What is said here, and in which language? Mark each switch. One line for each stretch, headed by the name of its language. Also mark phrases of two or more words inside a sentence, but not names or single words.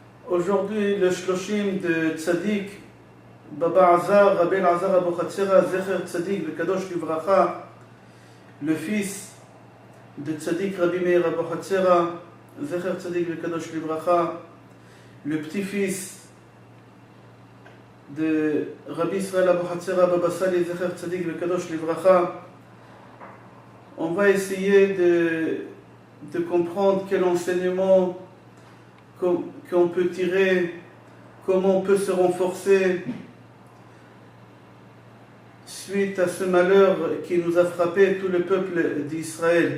French: Aujourd'hui, le Shloshim de Tzadik, Baba Azar, Rabbi Azar Abu Hatzera,
Hebrew: זכר צדיק וקדוש לברכה,
French: le fils de Tzadik Rabbi Meir Abu Hatzera,
Hebrew: זכר צדיק וקדוש לברכה,
French: le petit-fils de Rabbi Israël Abu Hatzera, Baba Sali,
Hebrew: זכר צדיק וקדוש לברכה.
French: On va essayer de comprendre quel enseignement qu'on peut tirer, comment on peut se renforcer suite à ce malheur qui nous a frappé tout le peuple d'Israël.